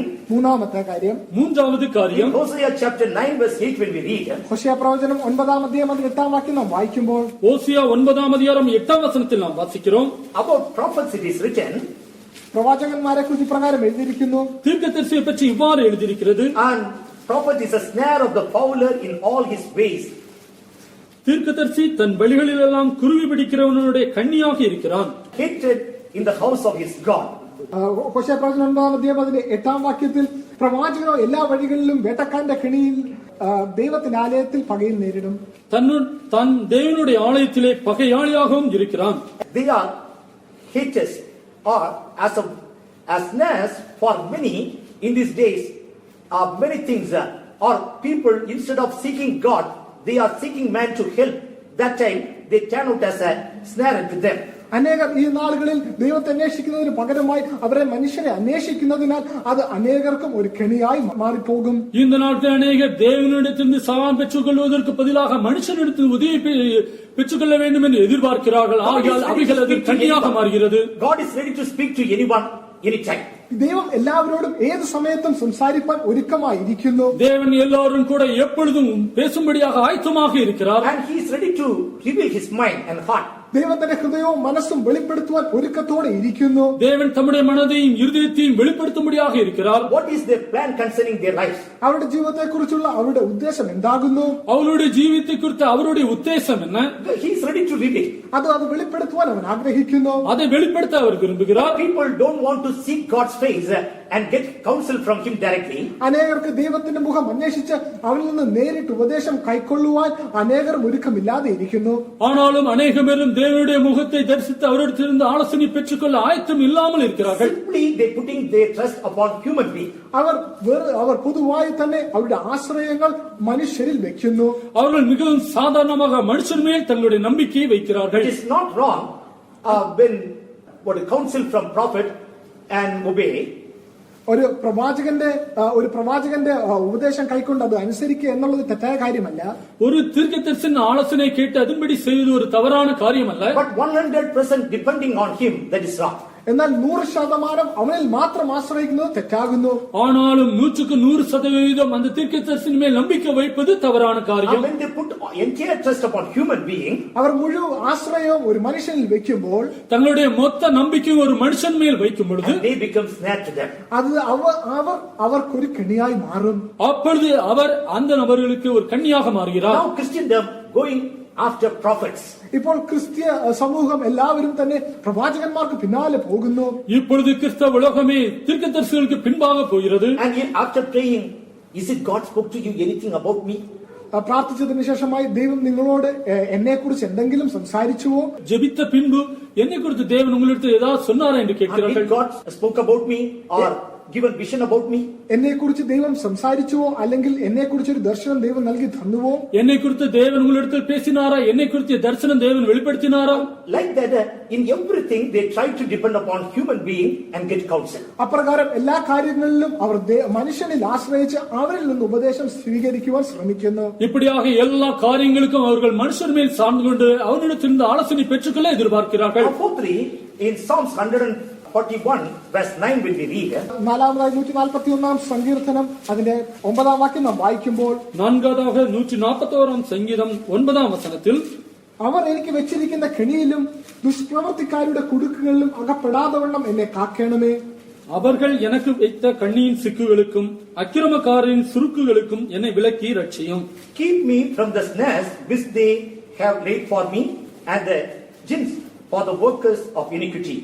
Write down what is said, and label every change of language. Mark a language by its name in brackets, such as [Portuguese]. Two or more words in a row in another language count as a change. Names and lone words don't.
[Malayalam] മൂന്നാമത്തെ കാര്യം, [Tamil] மூன்றாவது in காரியம், [English] Hosea chapter 9 verse 8 when we read, [Malayalam] ഹോശേയ പ്രവചനം 9-ാം അധ്യായം 8-ാം വാക്യം നാം വായിക്കുമ്പോൾ [Tamil] ஓசியா 9ஆம் அதிகாரம் 8ஆம் வசனத்தில் நாம் வாசிக்கிறோம். [English] about prophets it is written, [Malayalam] പ്രവാചകന്മാരെ കുറിച്ച് ഇപ്രകാരം എഴുതിയിരിക്കുന്നു. [Tamil] தீர்க்கதரிசியை பற்றி இவ்வாறு எழுதியிருக்கிறது. [English] and prophet is a snare of the fowler in all his ways. [Tamil] தீர்க்கதரிசி தன் வழிகளிலெல்லாம் குருவி பிடிக்கிறவனுடைய கண்ணியாக இருக்கிறான். [English] Hated in the house of his God. [Malayalam] ഹോശേയ പ്രവചനം 9-ാം അധ്യായം 8-ാം വാക്യത്തിൽ പ്രവാചകനോ എല്ലാ വഴികളിലും വേട്ടക്കാരന്റെ കെണിയിൽ ദൈവത്തിന്റെ ആലയത്തിൽ പകയിൽ നേരിടും. [Tamil] தன் தேவனுடைய ஆலயத்திலே பகையாளியாகவும் இருக்கிறான். [English] They are haters or as snares for many in these days. Many things or people instead of seeking God, they are seeking man to help. That time they turn out as a snare unto them. [Malayalam] അനേകർ ഈ നാളുകളിൽ ദൈവത്തെ അന്വേഷിക്കുന്നതിന് പകരമായി അവരെ മനുഷ്യരെ അന്വേഷിക്കുന്നതിനാൽ അത് അനേകർക്കും ഒരു കെണിയായി മാറിപ്പോകും. [Tamil] இந்த நாட்கள் அநேகர் தேவனிடத்திலிருந்து சகாயம் பெற்றுக் கொள்வதற்கு பதிலாக மனுஷனிடத்தில் உதவி பெற்றுக்கொள்ள வேண்டும் என்று எதிர்பார்க்கிறார்கள். ஆகையால் அவைகள் அது கண்ணியாக மாறுகிறது. [English] God is ready to speak to anyone anytime. [Malayalam] ദൈവം എല്ലാവരോടും ഏത് സമയത്തും സംസാരിപ്പാൻ ഒരുക്കമായിരിക്കുന്നു. [Tamil] தேவன் எல்லாரும் கூட எப்பொழுதும் பேசும்படியாக ஆயத்தமாக இருக்கிறார். [English] And he is ready to reveal his mind and heart. [Malayalam] ദൈവത്തിന്റെ ഹൃദയവും മനസ്സും വെളിപ്പെടുത്തുവാൻ ഒരുക്കത്തോടെ ഇരിക്കുന്നു. [Tamil] தேவன் தம்முடைய மனதையும் இருதயத்தையும் வெளிப்படுத்தும்படியாக இருக்கிறார். [English] What is their plan concerning their lives? [Malayalam] അവരുടെ ജീവിതത്തെ കുറിച്ചുള്ള അവരുടെ ഉദ്ദേശം എന്താകുന്നു? [Tamil] அவருடைய ஜீவித்தை குறித்த அவருடைய உத்தேசம் என்ன? [English] He is ready to reveal. [Malayalam] അത് വെളിപ്പെടുത്തുവാൻ അവൻ ആഗ്രഹിക്കുന്നു. [Tamil] அதை வெளிப்படுத்த அவர் விரும்புகிறார். [English] People don't want to seek God's face and get counsel from him directly. [Malayalam] അനേകർക്ക് ദൈവത്തിന്റെ മുഖം അന്വേഷിച്ച് അവനിൽ നിന്ന് നേരിട്ട് ഉപദേശം കൈക്കൊള്ളുവാൻ അനേകർ ഒരുക്കമില്ലാതെ ഇരിക്കുന്നു. [Tamil] ஆனாலும் அநேகரும் தேவனுடைய முகத்தை தரிசித்து அவரிடத்திலிருந்து ஆலோசனை பெற்றுக்கொள்ள ஆயத்தம் இல்லாமல் இருக்கிறார்கள். [English] Simply they putting their trust upon human being. [Malayalam] അവർ പൊതുവായി തന്നെ അവരുടെ ആശ്രയങ്ങൾ മനുഷ്യരിൽ വെക്കുന്നു. [Tamil] அவர்கள் மிகவும் சாதாரணமாக மனுஷன் மேல் தங்களுடைய நம்பிக்கையை வைக்கிறார்கள். [English] It is not wrong when counsel from prophet and obey. [Malayalam] ഒരു പ്രവാചകന്റെ ഉപദേശം കൈക്കൊണ്ട് അത് അനുസരിക്കുക എന്നുള്ളത് തെറ്റായ കാര്യമല്ല. [Tamil] ஒரு தீர்க்கதரிசியின் ஆலோசனை கேட்டு அதன்படி செய்வது ஒரு தவறான காரியம் அல்ல. [English] But 100% depending on him, that is wrong. [Malayalam] എന്നാൽ 100% അവനിൽ മാത്രം ആശ്രയിക്കുന്നത് തെറ്റാകുന്നു. [Tamil] ஆனாலும் 100% அந்த தீர்க்கதரிசியின் மேல் நம்பிக்கை வைப்பது தவறான காரியம். [English] When they put entire trust upon human being, [Malayalam] അവർ മുഴുവൻ ആശ്രയവും ഒരു മനുഷ്യനിൽ വെക്കുമ്പോൾ [Tamil] தங்களுடைய மொத்த நம்பிக்கையும் ஒரு மனுஷன் மேல் வைக்கும் பொழுது [English] they become snare to them. [Malayalam] അത് അവർക്കൊരു കെണിയായി മാറും. [Tamil] அப்பொழுது அவர் அந்த நபர்களுக்கு ஒரு கண்ணியாக மாறுகிறார். [English] Now Christendom going after prophets. [Malayalam] ഇപ്പോൾ ക്രിസ്തീയ സമൂഹം എല്ലാവരും തന്നെ പ്രവാചകന്മാർക്ക് പിന്നാലെ പോകുന്നു. [Tamil] இப்பொழுது கிறிஸ்தவ உலகமே தீர்க்கதரிசிகளுக்கு பின்பாக போகிறது. [English] And after praying, is it God spoke to you anything about me? [Malayalam] പ്രാർത്ഥിച്ചതിന് ശേഷമായി ദൈവം നിങ്ങളോട് എന്നെ കുറിച്ച് എന്തെങ്കിലും സംസാരിച്ചുവോ? [Tamil] ஜெபித்த பின்பு என்னை குறித்து தேவன் உங்களுக்கு ஏதாவது சொன்னாரா என்று கேட்கிறார்கள். [English] Did God spoke about me or given vision about me? [Malayalam] എന്നെ കുറിച്ച് ദൈവം സംസാരിച്ചുവോ അല്ലെങ്കിൽ എന്നെ കുറിച്ച് ഒരു ദർശനം ദൈവം നൽകി തന്നുവോ? [Tamil] என்னை குறித்து தேவன் உங்களிடத்தில் பேசினாரா? என்னை குறித்து தரிசனம் தேவன் வெளிப்படுத்தினாரா? [English] Like that, in everything they try to depend upon human being and get counsel. [Malayalam] അപ്രകാരം എല്ലാ കാര്യങ്ങളിലും അവർ മനുഷ്യനിൽ ആശ്രയിച്ച് അവരിൽ നിന്ന് ഉപദേശം സ്വീകരിക്കുവാൻ ശ്രമിക്കുന്നു. [Tamil] இப்படியாக எல்லா காரியங்களுக்கும் அவர்கள் மனுஷர் மேல் சார்ந்து கொண்டு அவரிடத்திலிருந்து ஆலோசனை பெற்றுக்கொள்ள எதிர்பார்க்கிறார்கள். [English] Fourthly, in Psalms 141 verse 9 when we read, [Malayalam] നാലാമതായി 141 സങ്കീർത്തനം അതിന്റെ 9 വാക്യം നാം വായിക്കുമ്പോൾ, [Tamil] நான்காவதாக 141 சங்கீதம் 9 வசனத்தில், [Malayalam] അവർ എനിക്ക് വെച്ചിരിക്കുന്ന കെണിയിലും ദുഷ്പ്രവർത്തിക്കാരുടെ കുടുക്കുകളിലും അകപ്പെടാതവണ്ണം എന്നെ കാക്കണമേ. [Tamil] அவர்கள் எனக்கு வைத்த கண்ணியின் சிக்குகளுக்கும் அக்கிரமக்காரின் சுருக்குகளுக்கும் என்னை விலக்கி ரட்சியும். [English] keep me from the snares which they have laid for me and the gins for the workers of iniquity.